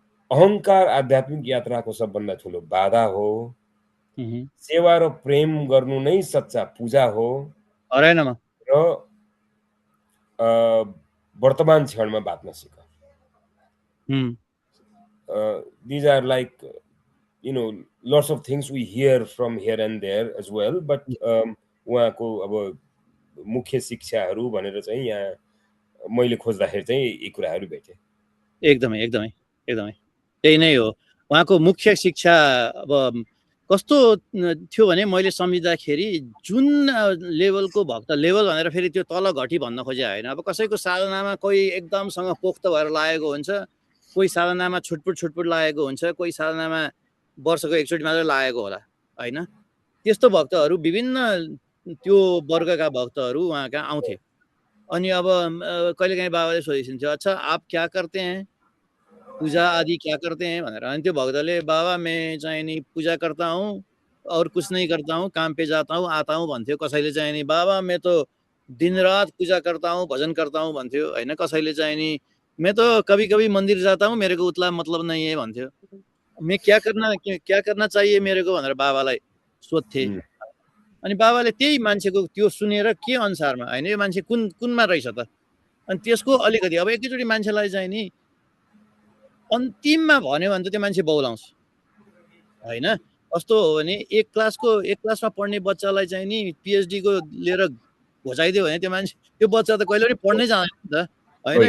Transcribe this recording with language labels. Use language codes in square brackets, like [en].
[ne] अहङ्कार आध्यात्मिक यात्राको सबभन्दा ठुलो बाधा हो। सेवा र प्रेम गर्नु नै सच्चा पूजा हो र वर्तमान क्षणमा बाँच्न सिक। [en] These are like lots of things we hear from here and there as well, but उहाँको अब मुख्य शिक्षाहरू भनेर चाहिँ यहाँ मैले खोज्दाखेरि चाहिँ यी कुराहरू भेटेँ। [ne] एकदमै एकदमै एकदमै त्यही नै हो उहाँको मुख्य शिक्षा। अब कस्तो थियो भने मैले सम्झिँदाखेरि जुन लेभलको भक्त लेभल भनेर फेरि त्यो तल घटी भन्न खोजे होइन। अब कसैको साधनामा कोही एकदमसँग पोख्त भएर लागेको हुन्छ, कोही साधनामा छुटपुट लागेको हुन्छ, कोही साधनामा वर्षको एकचोटि मात्रै लागेको होला होइन। त्यस्तो भक्तहरू विभिन्न त्यो वर्गका भक्तहरू उहाँ कहाँ आउँथे। [hi] अनि अब कहिलेकाहीँ बाबाले सोधिदिन्थ्यो, अच्छा आप क्या करते हैं, पूजा आदि क्या करते हैं भनेर। अनि त्यो भक्तले बाबा मैं चाहिँ नि पूजा करता हूँ और कुछ नहीं करता हूँ, काम पे जाता हूँ आता हूँ भन्थ्यो। कसैले चाहिँ नि बाबा मैं तो दिन रात पूजा करता हूँ भजन करता हूँ भन्थ्यो होइन। कसैले चाहिँ नि मैं तो कभी कभी मंदिर जाता हूँ मेरे को उतना मतलब नहीं है भन्थ्यो। मैं क्या करना चाहिए मेरे को भनेर बाबालाई सोध्थे। [ne] अनि बाबाले त्यही मान्छेको त्यो सुनेर के अनुसारमा होइन यो मान्छे कुनमा रहेछ त, अनि त्यसको अलिकति अब एकैचोटि मान्छेलाई चाहिँ नि अन्तिममा भन्यो भने त त्यो मान्छे बौलाउँछ होइन। कस्तो हो भने एक क्लासमा पढ्ने बच्चालाई चाहिँ नि पिएचडी को लिएर घोचाइदियो भने त्यो मान्छे त्यो बच्चा त कहिले पनि पढ्नै जाँदैन नि त होइन।